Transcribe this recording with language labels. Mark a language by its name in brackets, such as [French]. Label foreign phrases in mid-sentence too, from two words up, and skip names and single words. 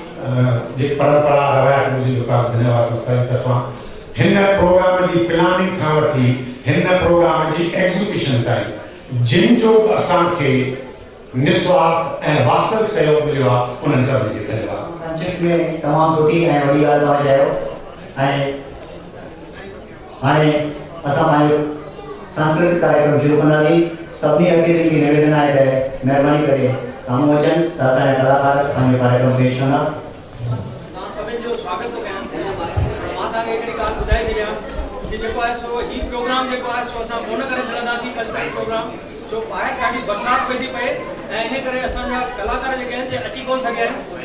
[Sindhi] जी परंपरा रवायत मुझे विकास धन्यवाद संस्था की तरफा हिन प्रोग्राम की प्लानिंग खां वठी हिन प्रोग्राम की एग्जीक्यूशन ताईं जिन जो असां के निस्वार्थ ए वास्तविक सहयोग मिलियो आहे उन्हनि सभिनी खे धन्यवाद। संक्षिप्त में तमाम सुठी ऐं वॾी ॻाल्हि तव्हां चयो ऐं हाणे असां पंहिंजो सांस्कृतिक कार्यक्रम शुरू कंदासीं। सभिनी अतिथियुनि खे निवेदन आहे त महिरबानी करे साम्हूं अचनि त असांजा कलाकार पंहिंजो कार्यक्रम पेश कंदा। तव्हां सभिनि जो स्वागत थो कयां। मां तव्हांखे हिकिड़ी ॻाल्हि ॿुधाए छॾियां कि जेको आहे सो ही प्रोग्राम जेको आहे सो असां कोन करे सघंदासीं [English] cultural program [Sindhi] जो ॿाहिरि ॾाढी बरसाति पई थी पए ऐं इन करे असांजा कलाकार जेके आहिनि से अची कोन सघिया आहिनि।